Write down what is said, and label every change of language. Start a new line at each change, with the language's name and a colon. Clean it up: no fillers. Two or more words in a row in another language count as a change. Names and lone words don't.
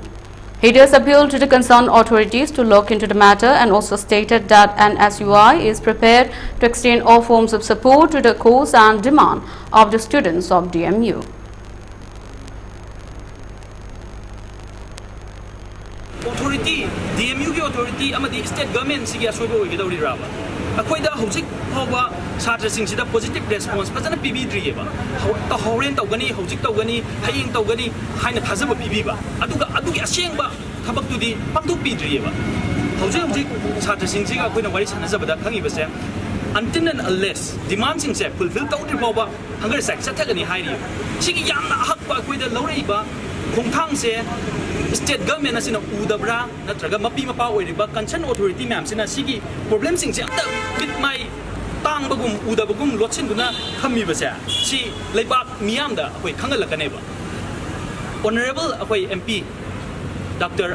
English: He thus appealed to the concerned authorities to look into the matter and also stated that NSUI is prepared to extend all forms of support to the cause and demand of the students of DMU. Authority,
Manipuri: DMU ki authority amadi
English: state government
Manipuri: sigi asoibo oigidawri raba. Akoida hojik phawa chatra sing sida
English: positive response
Manipuri: fazana pibidriyeba. Ta horen tawgani hojik tawgani haying tawgani haina thajaba pibiba. Adugi asengba thabak pangtu pidriyeba. Hojik chatra sing siga akoina wari sanajabada khangibase
English: until and unless
Manipuri: demand sing se fulfill tawdri phawa hangar sak sathagani hairi. Sigi yamna hakba akoida lawreiba khongthang se
English: state government
Manipuri: asina udabra natraga mapi mapa oiriba
English: concern authority
Manipuri: ma'am sina sigi problem sing se amta bit mai tang bagum udabagum lotsin duna khammi basa si leibak miyam da akoi khangalakane ba honorable akoi MP Dr.